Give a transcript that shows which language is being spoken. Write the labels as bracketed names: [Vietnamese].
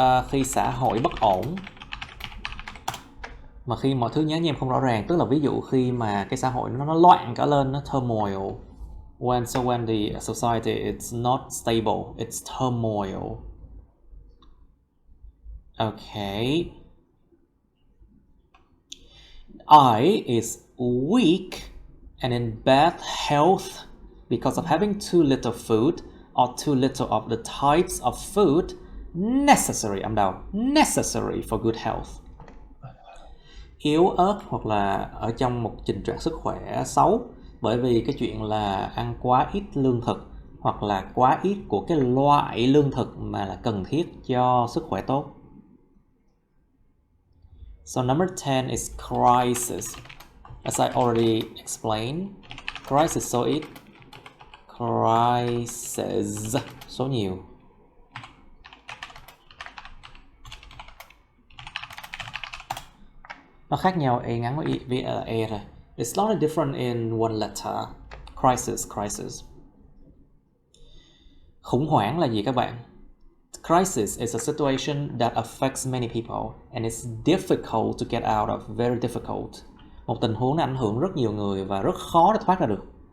[Vietnamese] khi xã hội bất ổn, mà khi mọi thứ nhá nhem không rõ ràng, tức là ví dụ khi mà cái xã hội nó loạn cả lên, nó turmoil. [English] When the society is not stable, it's turmoil. Okay. I is weak and in bad health because of having too little food or too little of the types of food necessary, [Vietnamese] âm đầu, [English] necessary for good health. [Vietnamese] Yếu ớt hoặc là ở trong một tình trạng sức khỏe xấu bởi vì cái chuyện là ăn quá ít lương thực hoặc là quá ít của cái loại lương thực mà là cần thiết cho sức khỏe tốt. [English] So number 10 is crisis. As I already explained, crisis [Vietnamese] số ít, [English] crisis [Vietnamese] số nhiều. Nó khác nhau e ngắn với e rồi. [English] It's slightly different in one letter. Crisis. [Vietnamese] Khủng hoảng là gì các bạn? [English] Crisis is a situation that affects many people and it's difficult to get out of, very difficult. [Vietnamese] Một tình huống nó ảnh hưởng rất nhiều người và rất khó để thoát ra được.